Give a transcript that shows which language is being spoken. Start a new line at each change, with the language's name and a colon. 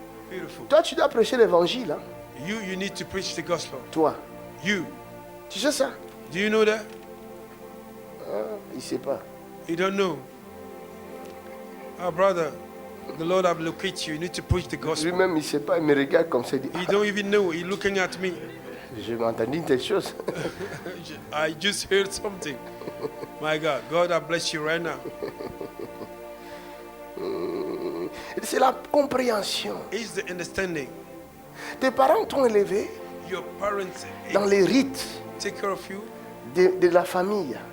English: Beautiful.
French: Toi, tu dois prêcher l'évangile. Hein?
English: You need to preach the gospel.
French: Toi.
English: You.
French: Tu sais ça?
English: Do you know that?
French: Ah, il ne sait pas.
English: You don't know. Our brother, the Lord have located you. You need to preach the gospel.
French: Lui-même, il ne sait pas. Il me regarde comme ça. Il dit,
English: He don't even know. He's looking at me.
French: je m'ai entendu une telle chose.
English: I just heard something. My God, God, I bless you right now.
French: C'est la compréhension.
English: It's the understanding.
French: Tes parents t'ont élevé
English: Your parents
French: dans les rites
English: take care of you
French: de la famille.